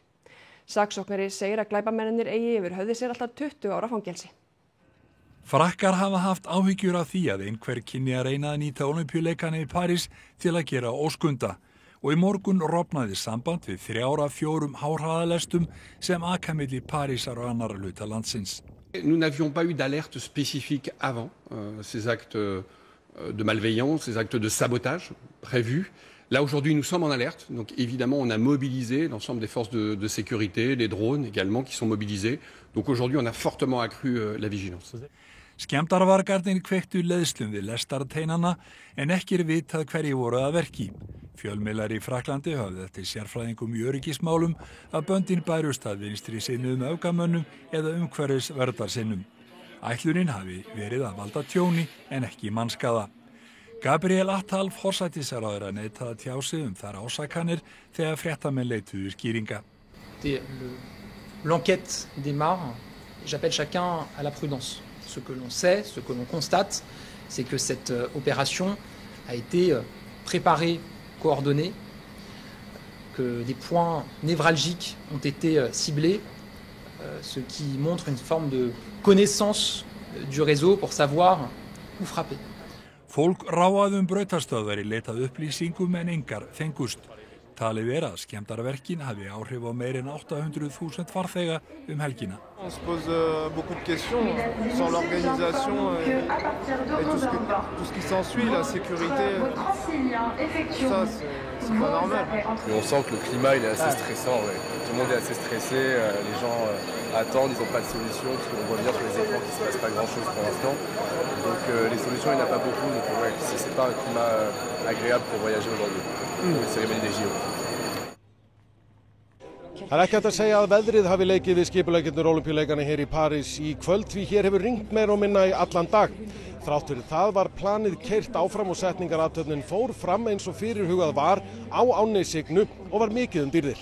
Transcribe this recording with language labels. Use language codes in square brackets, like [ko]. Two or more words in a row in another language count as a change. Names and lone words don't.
[is] Saksóknari segir að glæpamennirnir eigi yfir höfði sér alltaf 20 ára fangelsi. Frakkar hafa haft áhyggjur af því að einhver kynni að reyna að nýta Ólympíuleikana í París til að gera óskunda og í morgun rofnaði samband við 3 af 4 háhraðalestum sem aka milli Parísar og annarra hluta landsins. [fr] Nous n'avions pas eu d'alerte spécifique avant ces actes de malveillance, ces actes de sabotage prévus. Là, aujourd'hui, nous sommes en alerte. Donc, évidemment, on a mobilisé l'ensemble des forces de sécurité, les drones également qui sont mobilisés. Donc, aujourd'hui, on a fortement accru la vigilance. [is] Skemmdarvargarnir kveiktu leiðslum við lestarteinana en ekki vitað hverjir voru að verki. Fjölmiðlar í Frakklandi höfðu eftir sérfræðingum í öryggismálum að böndin bærust að vinstri sinnuðum öfgamönnum eða umhverfisverndarsinnum. Ætlunin hafi verið að valda tjóni en ekki mannskaða. Gabriel Attal forsætisráðherra neitaði að tjá sig þær ásakanir þegar fréttamenn leituðu skýringa. [fr] L'enquête démarre. J'appelle chacun à la prudence. Ce que l'on sait, ce que l'on constate, c'est que cette opération a été préparée, coordonnée, que des points névralgiques ont été ciblés, ce qui montre une forme de connaissance du réseau pour savoir où frapper. [is] Fólk ráfaði brautastöðvar í leitað upplýsingum en engar fengust. Talið er að skemmdarverkin hafi áhrif á meir en 800.000 farþega helgina. [fr] On se pose beaucoup de questions sur l'organisation et tout ce qui s'ensuit, la sécurité. Ça, c'est pas normal. Et on sent que le climat il est assez stressant. Ouais. Tout le monde est assez stressé, les gens attendent, ils n'ont pas de solution, parce qu'on voit bien sur les écrans qu'il ne se passe pas grand-chose pour l'instant. Donc les solutions, il n'y en a pas beaucoup, donc ouais, c'est pas un climat agréable pour voyager aujourd'hui. Cérémonie des JO. [is] Það er ekki hægt að segja að veðrið hafi leikið við skipuleggjendur Ólympíuleikana hér í París í kvöld því hér hefur rignt meira og minna í allan dag. Þrátt fyrir það var planið keyrt áfram og setningarathöfnin fór fram eins og fyrirhugað var á ánni Signu og var mikið dýrðir.